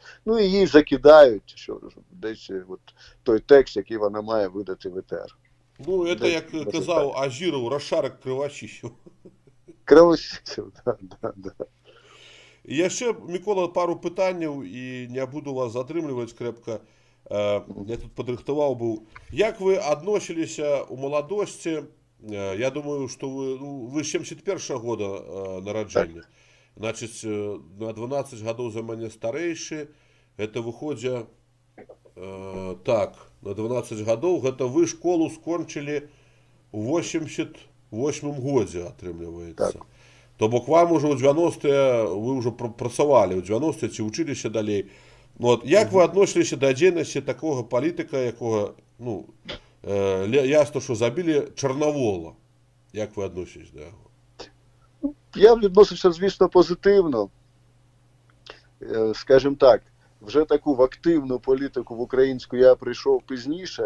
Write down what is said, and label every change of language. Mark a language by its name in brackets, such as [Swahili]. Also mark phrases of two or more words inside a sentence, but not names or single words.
[Ukrainian] Ну, і їй закидають, що десь от той текст, який вона має видати в етер. Ну, це, як казав Ажіров, розшарок кривачищів. Кривачищів, так. І ще, Микола, пару питань, і не буду вас затрымліваць крепко. [Belarusian] Я тут падрыхтаваў быў. Як вы адносіліся ў маладосці? Я думаю, што вы 71-го года нараджэння. Значыць, на 12 гадоў за мяне старэйшы. Гэта выходзя так, на 12 гадоў. Гэта вы школу скончылі ў 88 годзе, атрымліваецца. Так. То бок вам ужо ў 90-е, вы ўжо працавалі ў 90-е, ці вучыліся далей. [Ukrainian] От, як ви відносилися до дзейнасці такого політика, якого, ну, ясно, що забили Чорновола? Як ви відноситесь до його? Я відносився, звісно, позитивно. Скажімо так, вже таку в активну політику в українську я прийшов пізніше.